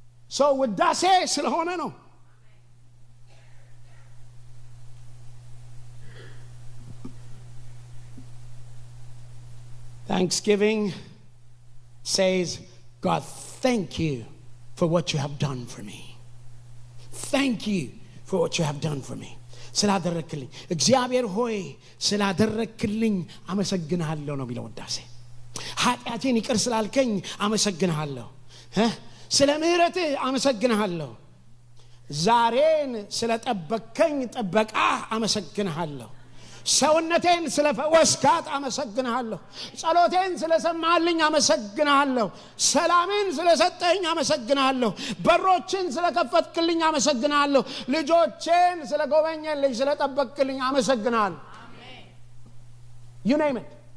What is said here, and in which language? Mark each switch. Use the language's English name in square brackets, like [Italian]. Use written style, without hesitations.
[Amharic] ሰው ውዳሴ ስለሆነ ነው። [English] Thanksgiving says, God, thank you for what you have done for me. Thank you for what you have done for me. [Amharic] ስላደረክልኝ እግዚአብሔር ሆይ ስላደረክልኝ አመሰግንሃለሁ ነው የሚለው ውዳሴ። ኃጢአቴን ይቅር ስላልከኝ አመሰግንሃለሁ፣ ስለ ምህረትህ አመሰግንሃለሁ፣ ዛሬን ስለጠበከኝ ጥበቃ አመሰግንሃለሁ፣ ሰውነቴን ስለፈወስካት አመሰግንሃለሁ፣ ጸሎቴን ስለሰማልኝ አመሰግንሃለሁ፣ ሰላምን ስለሰጠኝ አመሰግንሃለሁ፣ በሮችን ስለከፈትክልኝ አመሰግንሃለሁ፣ ልጆቼን ስለጎበኘልኝ ስለጠበቅክልኝ አመሰግንሃለሁ። [English] You name it.